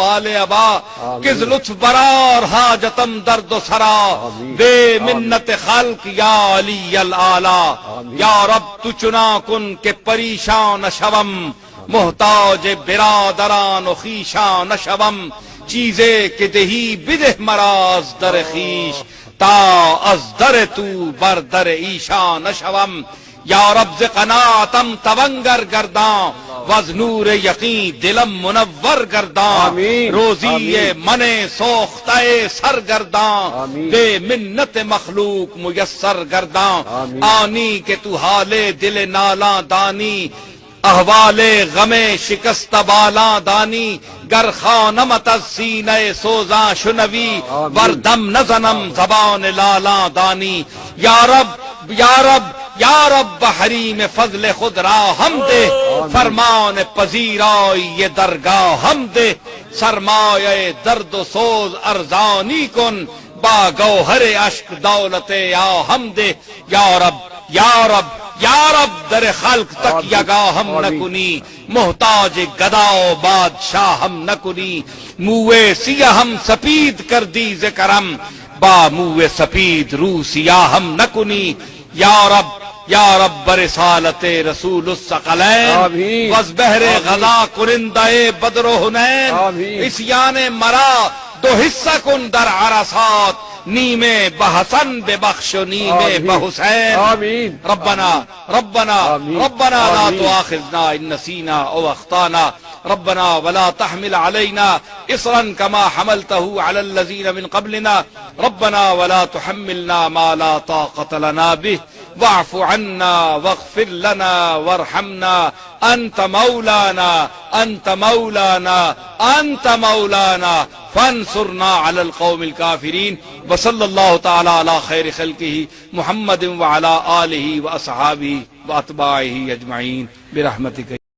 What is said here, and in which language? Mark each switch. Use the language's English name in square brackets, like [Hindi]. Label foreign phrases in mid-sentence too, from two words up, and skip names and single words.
[Persian] آل ابا، کس لطف برار حاجتم درد و سرا، بے منت خلق یا علی الاعلی، یا رب تو چنا کن کہ پریشان شوم، محتاج برادران و خیشان شوم، چیزے کہ دہی بدہ مراز در خیش، تا از در تو بر در ایشان شوم، یا رب ز قناعتم تونگر گرداں، وز نور یقین دلم منور گرداں، روزی من سوختہ سرگرداں، بے منت مخلوق میسر گرداں، آنی کہ تو حال دل نالاں دانی، احوال غم شکست بالاں دانی، گر خانمت از سینہ سوزاں شنوی، وردم نزنم زبان لالاں دانی، یا رب یا رب یا رب حریم فضل خود را ہم دے، فرمان پذیرائی یہ درگاہ ہم دے، سرمایہ درد و سوز ارزانی کن، با گوہر اشک دولت یا ہم دے، یا رب یا رب یا رب در خلق تک یگاہ ہم نکنی، محتاج گدا و بادشاہ ہم نکنی، موے سیاہ ہم سپید کر دی ذکرم، با موے سپید رو سیاہ ہم نکنی، یا رب یا رب برسالت رسول الثقلین، وز بحر غزا کنندہ بدر و حنین، عصیان مرا دو حصہ کن در عرصات، نیم بحسن ببخش و نیم بحسین، [Arabic] ربنا ربنا ربنا لا تؤاخذنا ان نسینا او اخطانا، ربنا ولا تحمل علينا إصرا كما حملته على الذين من قبلنا، ربنا ولا تحملنا ما لا طاقة لنا به، واعف عنا واغفر لنا وارحمنا، أنت مولانا أنت مولانا أنت مولانا، فانصرنا على القوم الكافرين، وصلى الله تعالى على خير خلقه محمد وعلى آله وأصحابه وأتباعه أجمعين برحمتك